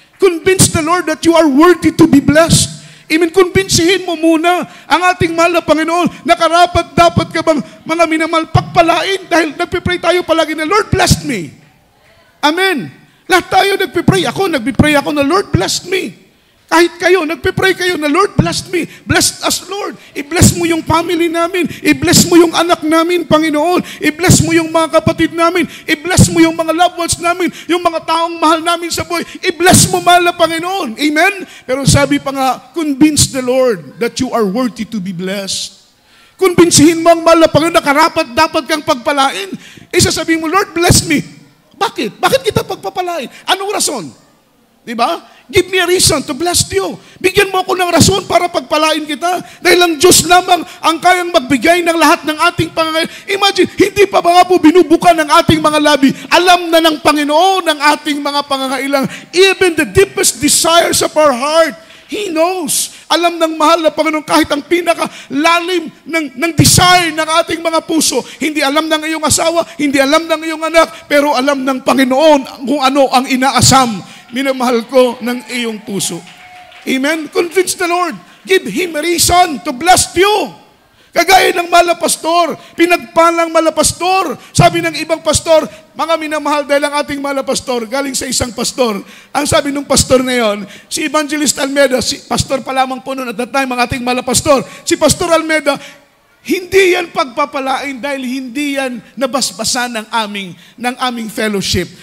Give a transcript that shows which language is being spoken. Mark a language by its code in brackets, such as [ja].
[en] Convince the Lord that you are worthy to be blessed. [tl] Kumbinsihin mo muna ang ating mahal na Panginoon na karapat dapat ka bang mga minamahal pagpalain dahil nagpipray tayo palagi na [en] Lord bless me. [tl] Amen. Lahat tayo nagpipray ako na [en] Lord bless me. [tl] Kahit kayo, nagpipray kayo na [en] Lord bless me. Bless us Lord. [tl] I-bless mo yung family namin. I-bless mo yung anak namin, Panginoon. I-bless mo yung mga kapatid namin. I-bless mo yung mga loved ones namin. Yung mga taong mahal namin sa buhay. I-bless mo mahal na Panginoon. Amen? Pero sabi pa nga, [en] convince the Lord that you are worthy to be blessed. [tl] Kumbinsihin mo ang mahal na Panginoon na karapat dapat kang pagpalain. Sasabihin mo, [en] Lord bless me. [tl] Bakit? Bakit kita pagpapalain? Anong rason? Diba? [en] Give me a reason to bless you. [tl] Bigyan mo ako ng rason para pagpalain kita. Dahil ang Diyos lamang ang kayang magbigay ng lahat ng ating pangangailangan. Imagine, hindi pa ba nga po binubuka ng ating mga labi? Alam na ng Panginoon ang ating mga pangangailangan. [en] Even the deepest desires of our heart, He knows. [tl] Alam ng mahal na Panginoon kahit ang pinakalalim ng desire ng ating mga puso. Hindi alam ng iyong asawa, hindi alam ng iyong anak, pero alam ng Panginoon kung ano ang inaasam. Minamahal ko ng iyong puso. [en] Amen? Convince the Lord. Give Him a reason to bless you. [tl] Kagaya ng mahal na pastor, pinagpalang mahal na pastor. Sabi ng ibang pastor, mga minamahal dahil ang ating mahal na pastor, galing sa isang pastor. Ang sabi ng pastor na yon, si Evangelist Almeida, si pastor pa lamang po noon [en] at that time, [tl] ang ating mahal na pastor, si Pastor Almeida, hindi yan pagpapalain dahil hindi yan nabasbasan ng aming fellowship.